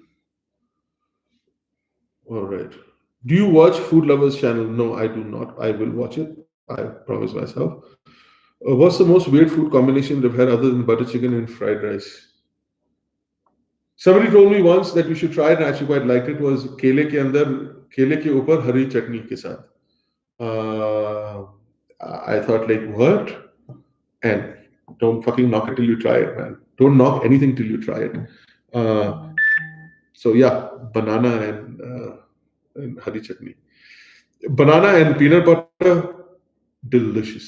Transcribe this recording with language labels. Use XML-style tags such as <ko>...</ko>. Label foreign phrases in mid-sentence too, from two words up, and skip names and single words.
<en>All right. Do you watch Food Lovers channel? No, I do not. I will watch it. I promise myself. What's the most weird food combination you've had other than butter chicken and fried rice? Somebody told me once that we should try it, and I actually quite liked it.</en> <hi>Was केले के अंदर केले के ऊपर हरी चटनी के साथ.</hi> <en>I thought like what? And don't fucking knock it till you try it, man. Don't knock anything till you try it. So yeah, banana and</en> <hi>हरी चटनी.</hi> <en>Banana and peanut butter, delicious.</en>